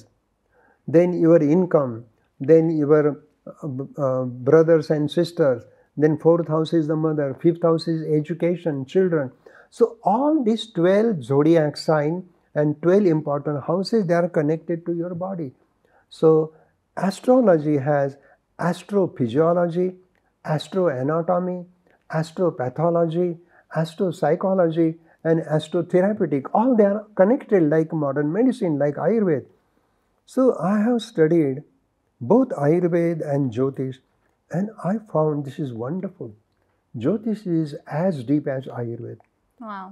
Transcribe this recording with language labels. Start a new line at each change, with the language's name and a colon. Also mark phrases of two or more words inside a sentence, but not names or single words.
English: Then your income, then your brothers and sisters, then 4th house is the mother, 5th house is education, children. So all these 12 zodiac sign and 12 important houses, they are connected to your body. So astrology has astrophysiology, astroanatomy, astropathology, astropsychology and astrotherapeutic. All they are connected like modern medicine, like Ayurveda. So I have studied both Ayurveda and Jyotish, and I found this is wonderful. Jyotish is as deep as Ayurveda. Wow.